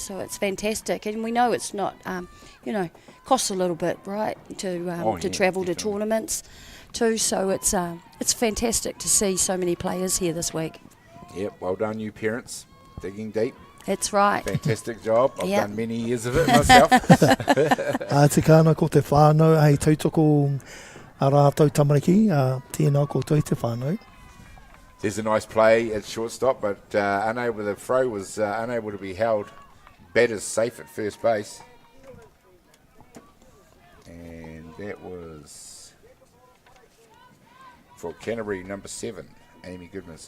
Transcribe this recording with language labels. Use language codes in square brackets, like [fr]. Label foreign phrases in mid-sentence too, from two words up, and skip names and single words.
[en] So it's fantastic, and we know it's not, costs a little bit, right, to travel to tournaments too. So it's fantastic to see so many players here this week. Yep, well done, you parents, digging deep. That's right. Fantastic job. I've done many years of it myself. [mi] Te kāna ko te whānau, hei tautoko a rātou tamariki, tēnā koutou te whānau. [en] There's a nice play at shortstop, but the throw was unable to be held. Batters safe at first base. And that was for Canterbury, number 7, Amy Goodmanson.